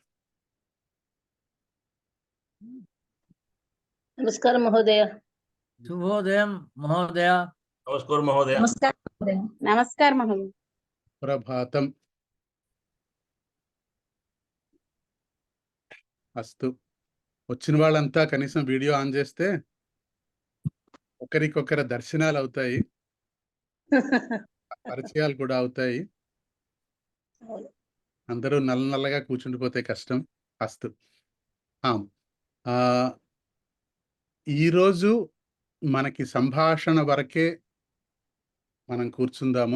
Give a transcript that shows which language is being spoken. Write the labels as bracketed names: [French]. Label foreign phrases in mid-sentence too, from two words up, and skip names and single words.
[Sanskrit] नमस्कार महोदय। शुभोदयं महोदय। नमस्कार महोदय। नमस्कार महोदय। नमस्कार महोदय। प्रभातम्। [Telugu] అస్తు వచ్చిన వాళ్ళంతా కనీసం వీడియో ఆన్ చేస్తే ఒకరికొకరి దర్శనాలు అవుతాయి, పరిచయాలు కూడా అవుతాయి. అందరూ నల్లగా కూర్చుండిపోతే కష్టం. అస్తు ఈరోజు మనకి సంభాషణ వరకే మనం కూర్చుందాము.